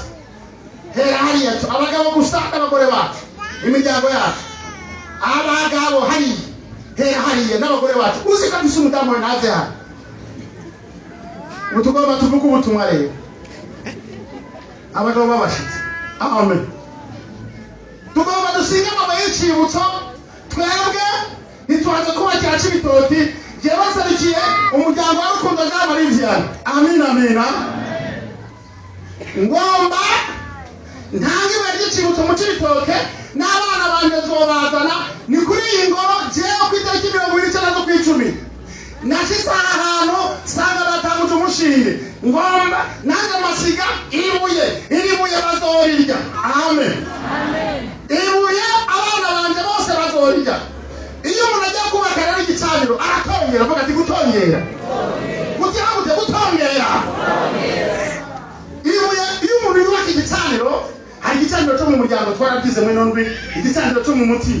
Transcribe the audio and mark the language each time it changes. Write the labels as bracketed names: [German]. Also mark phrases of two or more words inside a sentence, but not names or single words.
[Rundi] Hera hariya abagabo gusa n'abagore bacu, imiryango yacu. Abagabo hera hariya n'abagore bacu. Uzi kandi se umudamu we nazi hano. Utugomba tuvuga ubutumwa rero. Abagabo b'abashitsi. Amen. Tugomba dusinga amabuye y'icibutso. Twebwe ntitwaje kubakira Cibitoki, jewe baserukiye umuryango wa Rukundo Jean Marie Vianney. Amina. Ngomba ntange ibuye ry'icibutso mu Cibitoke n'abana banje zobazana ni kuri iyi ngoro jewe ku itariki 29 z'ukwicumi. Nashyize ahantu sanga batanguje umushinge. Ngomba nange masiga iri buye bazorirya. Amen. Ibuye abana banje bose bazorirya. Iyo umuntu ajya kubaka rero igicaniro aratongera, avuga ati gutongera. ibicaniro, hari igicaniro cyo mu muryango twarabyize muri nondwi, igicaniro cyo mu mutima.